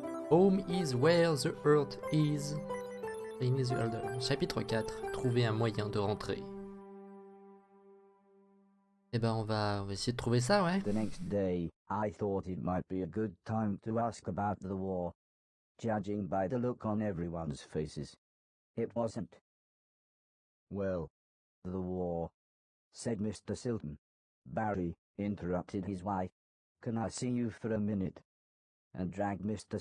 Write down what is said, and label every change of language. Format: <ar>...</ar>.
<en>Home is where the earth is. In the elder.</en> <fr>Chapitre 4. Trouver un moyen de rentrer. Eh ben, on va essayer de trouver ça, ouais.</fr> <en>The next day, I thought it might be a good time to ask about the war. Judging by the look on everyone's faces, it wasn't. Well, the war, said Mr. Silton. Barry interrupted his wife. Can I see you for a minute? And dragged Mr.</en>